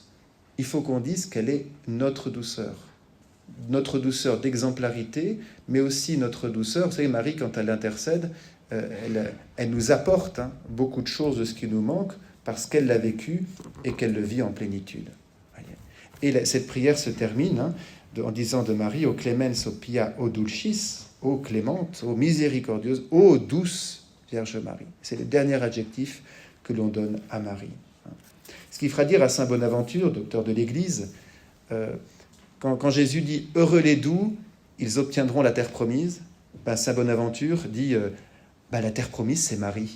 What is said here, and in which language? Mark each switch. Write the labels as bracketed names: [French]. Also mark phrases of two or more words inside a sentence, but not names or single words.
[French] Il faut qu'on dise qu'elle est notre douceur d'exemplarité, mais aussi notre douceur. Vous savez, Marie, quand elle intercède, elle nous apporte beaucoup de choses de ce qui nous manque, parce qu'elle l'a vécu et qu'elle le vit en plénitude. Et cette prière se termine en disant de Marie, [Latin] ô clemens, ô pia, ô dulcis, [French] ô clémente, ô miséricordieuse, ô douce Vierge Marie. C'est le dernier adjectif que l'on donne à Marie. Ce qui fera dire à saint Bonaventure, docteur de l'Église, quand Jésus dit « Heureux les doux, ils obtiendront la terre promise », saint Bonaventure dit la terre promise, c'est Marie.